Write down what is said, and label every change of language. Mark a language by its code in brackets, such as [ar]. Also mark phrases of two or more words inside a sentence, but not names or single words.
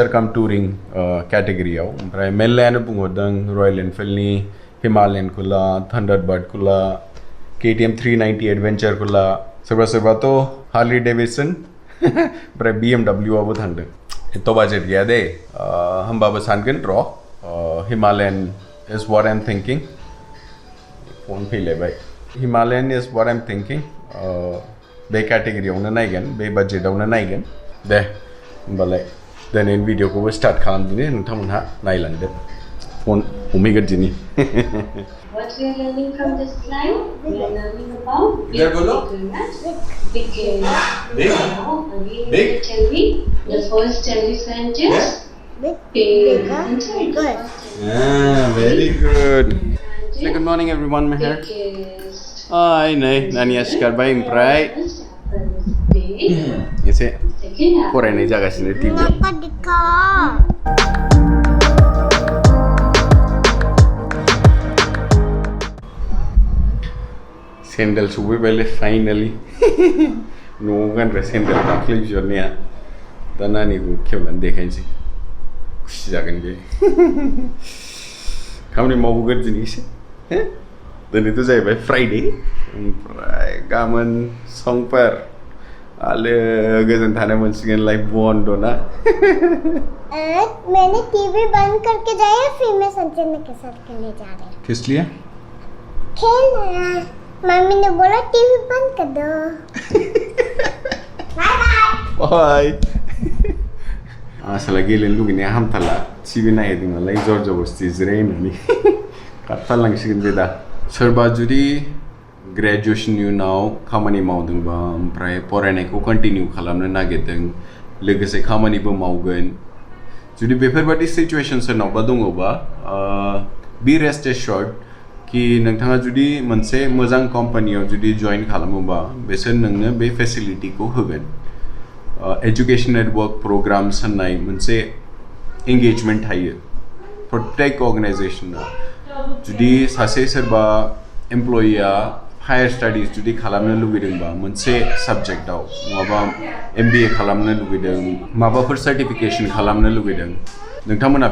[brx] कम टुरिं कैटेगरियाव ओमफ्राय मेल्लायानो बुंहरदों रयेल एनफिल्डनि हिमालयनखौ ला थंडरबार्डखौ ला KTM 390 एडवेंचरखौ ला सोरबाथ' हार्ली डेविडसन ओमफ्राय BMW आवबो थांदों एथ' बाजेट गैया दे होमबाबो सानगोन र' [en] Himalayan is what I am thinking [brx] फन फैलायबाय [en] Himalayan is what I am thinking [brx] बे कैटेगरियावनो नायगोन बे बाजेटावनो नायगोन दे होमबालाय दिनैनि भिडिअखौबो स्टार्ट खालामदिनि नोंथांमोनहा नायलांदो फन हमहैग्रोदिनि [en] What we are learning from this slide, we are learning about big Big. Tell me the first sentence. Big. Good. Very good. Say good morning everyone, Meher. [brx] Hi, Nania सिखारबाय ओमफ्राय एसे फरायनाय जागासिनो टिभिआव सेन्देल सफैबायलै फाइनालि न'आव गानग्रा सेन्देल दाख्लै बिहरनाया दा नानिखौ खेवनानै देखायनोसै खुसि जागोन बे खामानि मावबोगोन दिनै एसे दिनैथ' जाहैबाय फ्राइडे ओमफ्राय गाबोन समफोर आलो गोजोन थानो मोनसिगोन लाइफ बन्द ना [hi] मैंने टीवी बंद करके जाया फिर मैं संजना के साथ खेलने जा रहे किस लिए खेलना मम्मी ने बोला टीवी बंद कर दो [brx] बाय आसला गेलेनो लुगैनाया हामथारला टिभि नायदों नालाय जर जबरदस्ति जिरायनानै खारथारलांसिगोन बे दा सोरबा जुदि ग्रेजुएशननि उनाव खामानि मावदोंबा ओमफ्राय फरायनायखौ कन्टिनिउ खालामनो नागिरदों लोगोसे खामानिबो मावगोन जुदि बेफोरबायदि सिचुएसन सोरनावबा दङबा बी [en] rest assured [brx] कि नोंथाङा जुदि मोनसे मोजां कम्पानियाव जुदि जइन खालामोबा बिसोर नोंनो बे फेसिलिटिखौ होगोन [en] educational work programs [brx] होननाय मोनसे एंगेजमेंट थायो प्रत्येक अर्गेनाइजेशना जुदि सासे सोरबा एमप्लयिया [en] higher studies [brx] जुदि खालामनो लुगैदोंबा मोनसे साबजेक्टआव नङाबा MBA खालामनो लुगैदों माबाफोर सार्टिफिकेशन खालामनो लुगैदों नोंथांमोना